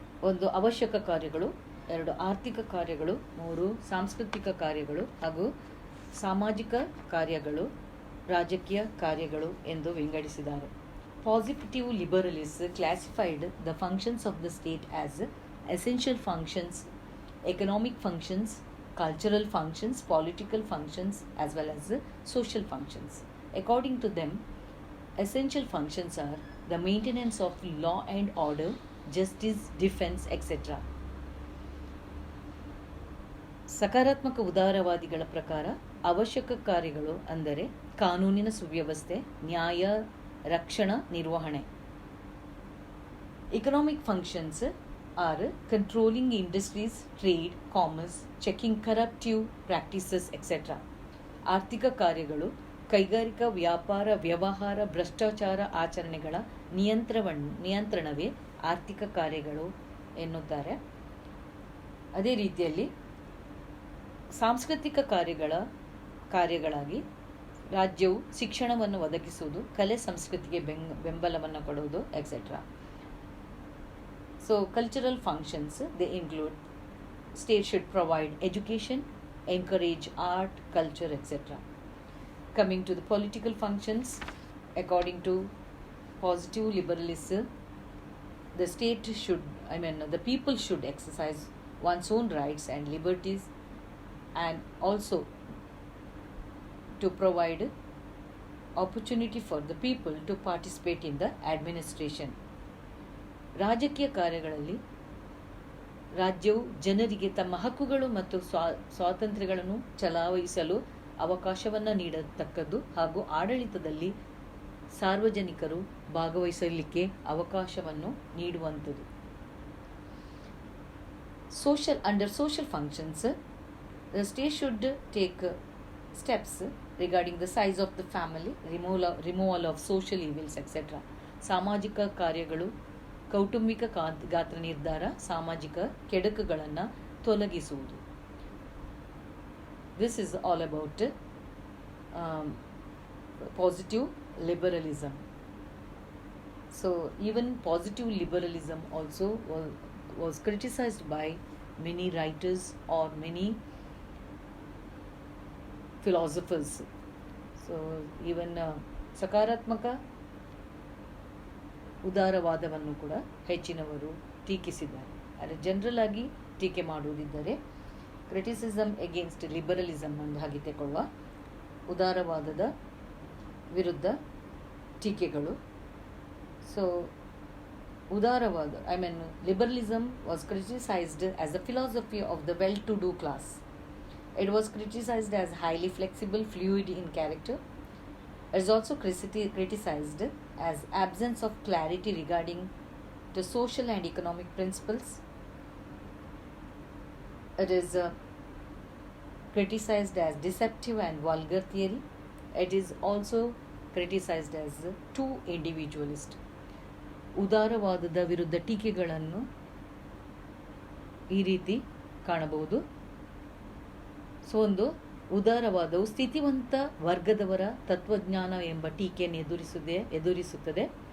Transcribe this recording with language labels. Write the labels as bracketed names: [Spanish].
[Kannada] 1 ಅವಶ್ಯಕ ಕಾರ್ಯಗಳು, 2 ಆರ್ಥಿಕ ಕಾರ್ಯಗಳು, 3 ಸಾಂಸ್ಕೃತಿಕ ಕಾರ್ಯಗಳು ಹಾಗೂ ಸಾಮಾಜಿಕ ಕಾರ್ಯಗಳು, ರಾಜಕೀಯ ಕಾರ್ಯಗಳು ಎಂದು ವಿಂಗಡಿಸಿದ್ದಾರೆ. [English] Positive liberalist classified the functions of the state as essential functions, economic functions, cultural functions, political functions as well as social functions. According to them, essential functions are the maintenance of law and order, justice, defense, etc. [Kannada] ಸಕಾರಾತ್ಮಕ ಉದಾರವಾದಿಗಳ ಪ್ರಕಾರ ಅವಶ್ಯಕ ಕಾರ್ಯಗಳು ಅಂದರೆ ಕಾನೂನಿನ ಸುವ್ಯವಸ್ಥೆ, ನ್ಯಾಯ, ರಕ್ಷಣಾ ನಿರ್ವಹಣೆ. [English] Economic functions are controlling industries, trade, commerce, checking corruptive practices, etc. [Kannada] ಆರ್ಥಿಕ ಕಾರ್ಯಗಳು ಕೈಗಾರಿಕಾ ವ್ಯಾಪಾರ, ವ್ಯವಹಾರ, ಭ್ರಷ್ಟಾಚಾರ ಆಚರಣೆಗಳ ನಿಯಂತ್ರಣವೇ ಆರ್ಥಿಕ ಕಾರ್ಯಗಳು ಎನ್ನುತ್ತಾರೆ. ಅದೇ ರೀತಿಯಲ್ಲಿ ಸಾಂಸ್ಕೃತಿಕ ಕಾರ್ಯಗಳಾಗಿ ರಾಜ್ಯವು ಶಿಕ್ಷಣವನ್ನು ಒದಗಿಸುವುದು, ಕಲೆ ಸಂಸ್ಕೃತಿಗೆ ಬೆಂಬಲವನ್ನು ಕೊಡುವುದು etcetera. [English] So cultural functions, they include state should provide education, encourage art, culture, etc. Coming to the political functions, according to positive liberalism, the state should, the people should exercise one's own rights and liberties, and also to provide opportunity for the people to participate in the administration. [Kannada] ರಾಜಕೀಯ ಕಾರ್ಯಗಳಲ್ಲಿ ರಾಜ್ಯವು ಜನರಿಗೆ ತಮ್ಮ ಹಕ್ಕುಗಳು ಮತ್ತು ಸ್ವಾತಂತ್ರ್ಯಗಳನ್ನು ಚಲಾಯಿಸಲು ಅವಕಾಶವನ್ನು ನೀಡತಕ್ಕದ್ದು ಹಾಗೂ ಆಡಳಿತದಲ್ಲಿ ಸಾರ್ವಜನಿಕರು ಭಾಗವಹಿಸಲಿಕ್ಕೆ ಅವಕಾಶವನ್ನು ನೀಡುವಂಥದ್ದು. [English] Under social functions, the state should take steps regarding the size of the family, removal of social evils, etc. [Kannada] ಸಾಮಾಜಿಕ ಕಾರ್ಯಗಳು ಕೌಟುಂಬಿಕ ಗಾತ್ರ ನಿರ್ಧಾರ, ಸಾಮಾಜಿಕ ಕೆಡಕುಗಳನ್ನು ತೊಲಗಿಸುವುದು. [English] This is all about positive liberalism. So even positive liberalism also was criticized by many writers or many philosophers. So even [Kannada] ಸಕಾರಾತ್ಮಕ ಉದಾರವಾದವನ್ನು ಕೂಡ ಹೆಚ್ಚಿನವರು ಟೀಕಿಸಿದ್ದಾರೆ. ಆದರೆ ಜನರಲ್ ಆಗಿ ಟೀಕೆ ಮಾಡುವುದಿದ್ದರೆ [English] criticism against liberalism [Kannada] ಎಂದು ಹಾಗೆ ತೆಕೊಳ್ಳುವ ಉದಾರವಾದದ ವಿರುದ್ಧ ಟೀಕೆಗಳು. [English] So ಉದಾರವಾದ liberalism was criticized as a philosophy of the well-to-do class. It was criticized as highly flexible, fluid in character. It is also criticized as absence of clarity regarding the social and economic principles. It is criticized as deceptive and vulgar theory. It is also criticized as too individualist. [Kannada] ಉದಾರವಾದದ ವಿರುದ್ಧ ಟೀಕೆಗಳನ್ನು ಈ ರೀತಿ ಕಾಣಬಹುದು. So ಒಂದು ಉದಾರವಾದವು ಸ್ಥಿತಿವಂತ ವರ್ಗದವರ ತತ್ವಜ್ಞಾನ ಎಂಬ ಟೀಕೆಯನ್ನು ಎದುರಿಸುತ್ತದೆ.